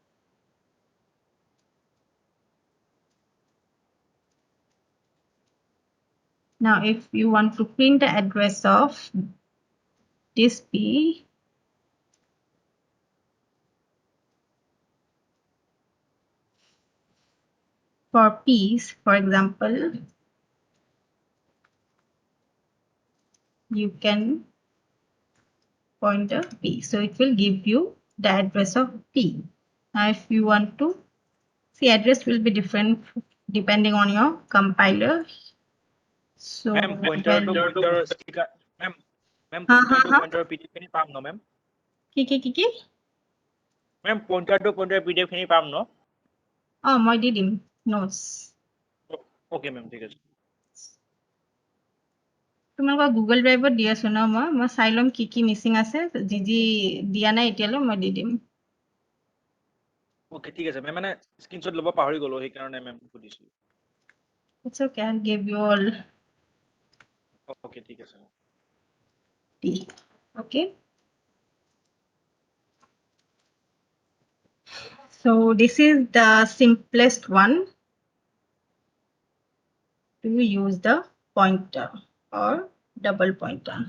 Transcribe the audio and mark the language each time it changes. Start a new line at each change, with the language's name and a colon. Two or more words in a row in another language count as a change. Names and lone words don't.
English: Now if you want to print the address of this p, for p's, for example, you can point the p, so it will give you the address of p. Now if you want to see, address will be different depending on your compiler. So Ma'am, pointer to pointer sticker. Ma'am, pointer to pointer PDF
Assamese: খিনি পাম ন
English: ma'am?
Assamese: কি?
English: Ma'am, pointer to pointer PDF
Assamese: খিনি পাম ন? মই দি দিম নোটছ।
English: Okay ma'am,
Assamese: ঠিক আছে। তোমালোকৰ গুগল ড্ৰাইভত দি আছো ন, মই চাই ল'ম কি মিচিং আছে, যি দিয়া নাই এতিয়ালৈ মই দি দিম। Okay, ঠিক আছে। মই মানে স্ক্ৰীনশ্বট ল'ব পাহৰি গ'লো, সেইকাৰণে মেম সুধিছোঁ।
English: It's okay, I'll give you all
Assamese: Okay, ঠিক আছে।
English: okay. So this is the simplest one. to use the pointer or double pointer.